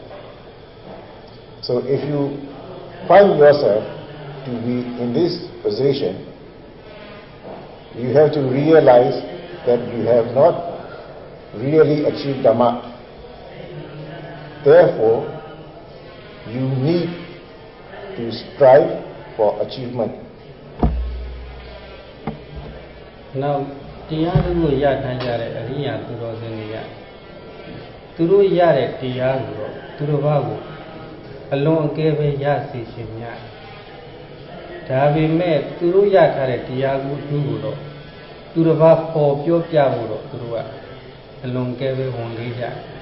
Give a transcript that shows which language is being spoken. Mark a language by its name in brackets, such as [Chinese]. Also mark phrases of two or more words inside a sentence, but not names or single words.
[English] So if you find yourself to be in this position, you have to realize that you have not really achieved Dhamma. Therefore, you need to strive for achievement. Now, [Burmese] တရားကိုရထားကြတဲ့အရိယာသူတော်စင်တွေကသူတို့ရတဲ့တရားကိုတော့သူတို့ဘာကိုအလွန်အကဲပဲရစီရှင်များဒါပေမဲ့သူတို့ရထားတဲ့တရားကိုသူ့ကိုတော့သူတို့ဘာပေါ်ပြောပြဖို့တော့သူတို့ကအလွန်ကဲပဲဝန်လေးကြ